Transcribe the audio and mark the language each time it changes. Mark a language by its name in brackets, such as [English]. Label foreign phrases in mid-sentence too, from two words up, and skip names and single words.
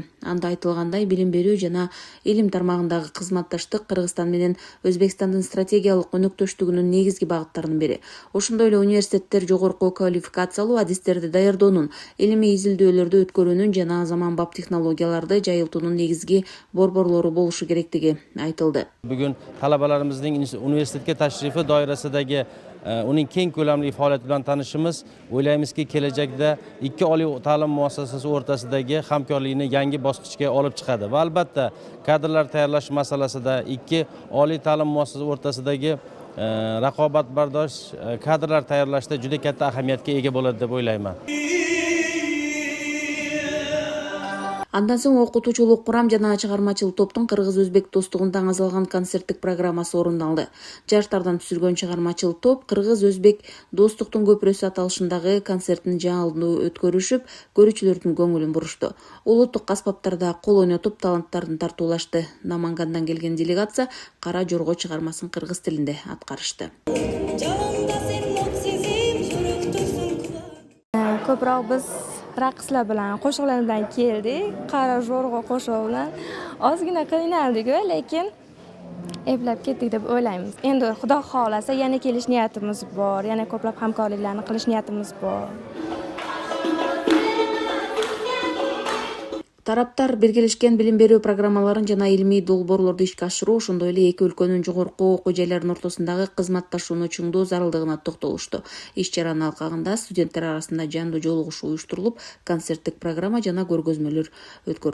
[Kyrgyz] Анда айтылгандай, билим берүү жана илим тармагындагы кызматташтык Кыргызстан менен Өзбекстандын стратегиялык өнөктөштүгүнүн негизги багыттарынын бири. Ошондой эле университеттер жогорку квалификациялуу адистерди даярдоонун, илимий изилдөөлөрдү өткөрүүнүн жана заманбап технологияларды жайылтуунун негизги борборлору болушу керектиги айтылды. Бүгүн талабаларыбыздын университетке [Uzbek] tashrifi doirasidagi uning keng ko'lamli faoliyati bilan tanishimiz, o'ylaymizki kelajakda ikki oliy ta'lim muassasasi o'rtasidagi hamkorlikni yangi bosqichga olib chiqadi va albatta kadrlar tayyorlash masalasida ikki oliy ta'lim muassasasi o'rtasidagi raqobatbardosh kadrlar tayyorlashda juda katta ahamiyatga ega bo'ladi deb o'ylayman. [Kyrgyz] Андан соң окутуучулук курам жана чыгармачыл топтун кыргыз-өзбек достугун таңазалган концерттик программасы орундалды. Жаштардан түзүлгөн чыгармачыл топ кыргыз-өзбек достуктун көпүрөсү аталышындагы концерттин жаңылдуу өткөрүшүп, көрүүчүлөрдүн көңүлүн бурушту. Улуттук аспаптарда кол ойнотуп таланттарын тартуулашты. Намангандан келген делегация Кара Жорго чыгармасын кыргыз тилинде аткарышты. [Uzbek] Ko'proq biz raqslar bilan, qo'shiqlar bilan keldik. Qara Jo'rg'a qo'shig'i bilan ozgina qiynaldik-ku, lekin eplab ketdik deb o'ylaymiz. Endi Xudo xolasa yana kelish niyatimiz bor, yana ko'plab hamkorliklarni qilish niyatimiz bor. [Kyrgyz] Тараптар биргелешкен билим берүү программаларын жана илимий долбоорлорду ишке ашыруу, ошондой эле эки өлкөнүн жогорку окуу жайларынын ортосундагы кызматташууну чыңдоо зарылдыгына токтолушту. Иш чаранын алкагында студенттер арасында жандуу жолугушуу уюштурулуп, концерттик программа жана көргөзмөлөр өткөрүлөт.